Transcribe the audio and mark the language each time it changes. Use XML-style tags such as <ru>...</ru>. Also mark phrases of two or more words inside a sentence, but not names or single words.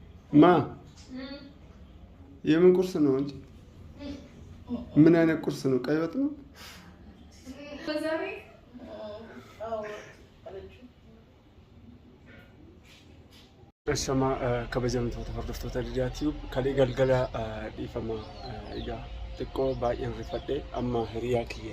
<am>ማ የምን ቁርስ ነው እንጂ ምን አይነት ቁርስ ነው? ቀይ ወጥ ነው?</am> <om>Shama kabajamtoota hordoftoota Lidiyaa Tiyuub kalee galgala dhiifama egaa xiqqoo baay'een rifadhe amma hiriyaa kiyya</om>